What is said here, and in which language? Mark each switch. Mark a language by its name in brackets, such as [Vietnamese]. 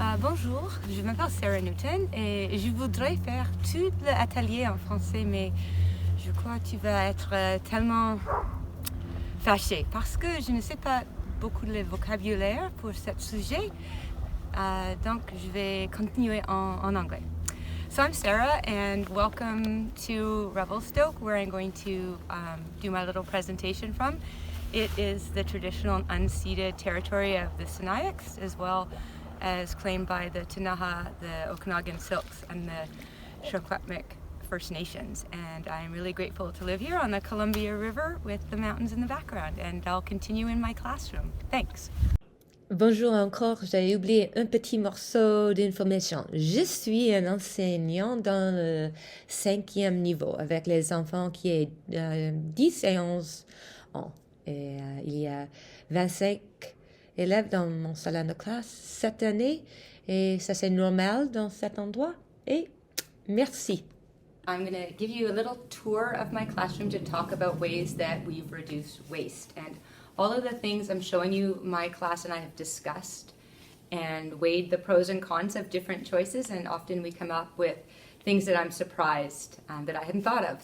[French] Bonjour, je m'appelle Sarah Newton et je voudrais faire tout l'atelier en français, mais je crois que tu vas être tellement fâché parce que je ne sais pas beaucoup de vocabulaire pour ce sujet, donc je vais continuer en anglais. [English] So I'm Sarah and welcome to Revelstoke, where I'm going to do my little presentation from. It is the traditional unceded territory of the Sinaiaks, as well as claimed by the Ktunaxa, the Okanagan Silks, and the Secwepemc First Nations. And I'm really grateful to live here on the Columbia River with the mountains in the background, and I'll continue in my classroom. Thanks. [French] Bonjour encore, j'avais oublié un petit morceau d'information. Je suis un enseignant dans le 5e niveau avec les enfants qui ont 10 et 11 ans. Et il y a 25 élèves dans mon salon de classe cette année et ça c'est normal dans cet endroit. Et merci. [English] I'm going to give you a little tour of my classroom to talk about ways that we've reduced waste. And all of the things I'm showing you, my class and I have discussed and weighed the pros and cons of different choices, and often we come up with things that I'm surprised that I hadn't thought of.